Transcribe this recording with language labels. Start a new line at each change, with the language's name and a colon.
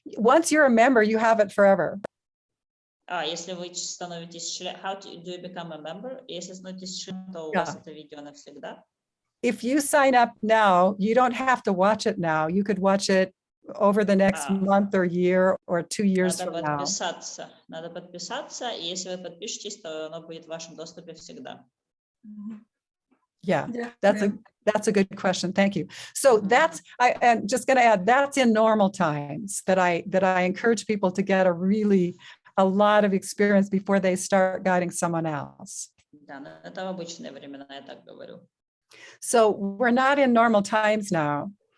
English: Once you're a member, you have it forever.
Russian: Если вы становитесь членом,
English: how do you become a member?
Russian: Если становитесь членом, то у вас это видео навсегда.
English: If you sign up now, you don't have to watch it now. You could watch it over the next month or year or 2 years from now.
Russian: Надо подписаться, и если вы подпишетесь, то оно будет в вашем доступе всегда.
English: Yeah, that's a good question. Thank you. So I'm just going to add, that's in normal times that I encourage people to get a lot of experience before they start guiding someone else.
Russian: Да, но это в обычные времена, я так говорю.
English: So we're not in normal times now.